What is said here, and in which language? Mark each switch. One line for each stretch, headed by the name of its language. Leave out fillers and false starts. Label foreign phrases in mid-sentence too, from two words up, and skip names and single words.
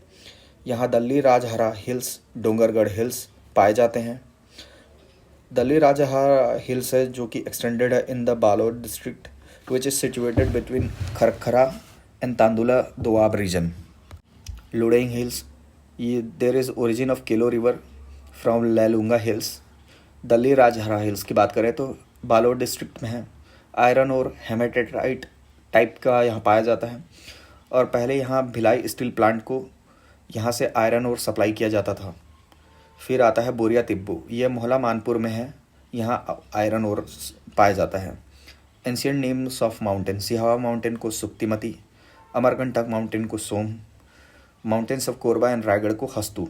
Hindi: यहाँ दल्ली राजहरा हिल्स, डोंगरगढ़ हिल्स पाए जाते हैं।
English: Dalli Rajhara Hills
Hindi: है जो कि
English: extended है in the Balod district which is situated between Kharkhara and Tandula Doab region। Ludeng Hills ये there is origin of Kelo River from Lailunga Hills।
Hindi: दल्ली राजहरा हिल्स की बात करें तो बालोद डिस्ट्रिक्ट में है।
English: iron ore hematite type
Hindi: का यहाँ पाया जाता है और पहले यहाँ भिलाई स्टील प्लांट को यहाँ से
English: iron ore supply
Hindi: किया जाता था। फिर आता है बोरिया तिब्बू, ये मोहला मानपुर में है। यहाँ
English: iron ore
Hindi: पाया जाता है।
English: ancient names of mountain,
Hindi: सिहावा माउंटेन को सुक्तिमती, अमरकंटक माउंटेन को सोम,
English: mountains of Korba and Raigarh
Hindi: को हस्तू।